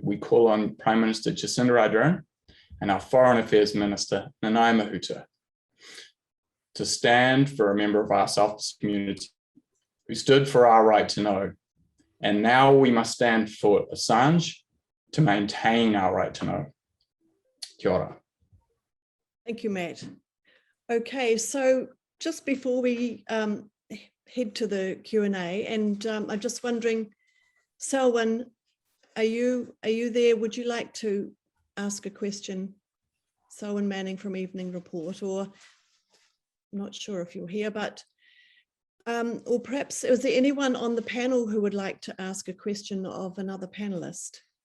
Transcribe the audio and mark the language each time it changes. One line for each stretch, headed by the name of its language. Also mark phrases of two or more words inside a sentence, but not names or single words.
English: We call on Prime Minister Jacinda Ardern and our Foreign Affairs Minister, Nanaia Mahuta, to stand for a member of our South community who stood for our right to know. And now we must stand for Assange to maintain our right to know.
Māori: Kia ora.
English: Thank you, Matt. Okay, so just before we head to the Q&A, and I'm just wondering, Selwyn, are you there? Would you like to ask a question? Selwyn Manning from Evening Report, or I'm not sure if you're here, but Or perhaps, is there anyone on the panel who would like to ask a question of another panelist?